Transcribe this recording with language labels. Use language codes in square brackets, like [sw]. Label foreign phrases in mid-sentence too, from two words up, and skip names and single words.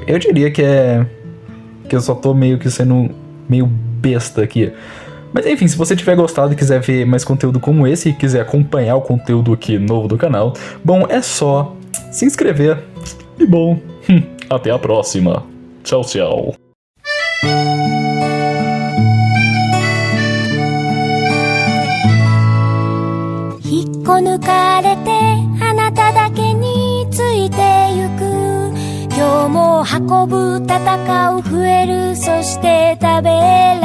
[pt] Eu diria que eu só tô meio que sendo meio besta aqui. Mas enfim, se você tiver gostado e quiser ver mais conteúdo como esse e quiser acompanhar o conteúdo aqui novo do canal, bom, é só se inscrever. E bom, até a próxima. Tchau, tchau. [ja] 引っこ抜かれてあなただけについてゆく今日も運ぶ戦う増えるそして食べ